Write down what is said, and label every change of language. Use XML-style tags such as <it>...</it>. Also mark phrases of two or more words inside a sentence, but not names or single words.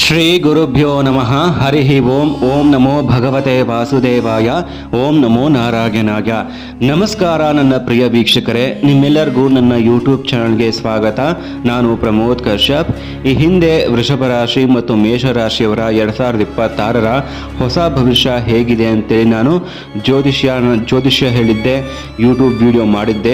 <sa>ಗುರುಭ್ಯೋ ನಮಃ. ಹರಿ ಓಂ. ಓಂ ನಮೋ ಭಗವತೆ ವಾಸುದೇವಾಯ. ಓಂ ನಮೋ ನಾರಾಯಣಾಯ.</sa> <kn>ನಮಸ್ಕಾರ ನನ್ನ ಪ್ರಿಯ ವೀಕ್ಷಕರೇ, ನಿಮ್ಮೆಲ್ಲರಿಗೂ ನನ್ನ ಯೂಟ್ಯೂಬ್ ಚಾನಲ್ಗೆ ಸ್ವಾಗತ. ನಾನು ಪ್ರಮೋದ್ ಕಶ್ಯಪ್. ಈ ಹಿಂದೆ ವೃಷಭ ರಾಶಿ ಮತ್ತು ಮೇಷರಾಶಿಯವರ 2026ರ ಹೊಸ ಭವಿಷ್ಯ ಹೇಗಿದೆ ಅಂತೇಳಿ ನಾನು ಜ್ಯೋತಿಷ್ಯ ಹೇಳಿದ್ದೆ, ಯೂಟ್ಯೂಬ್ ವಿಡಿಯೋ ಮಾಡಿದ್ದೆ.</kn>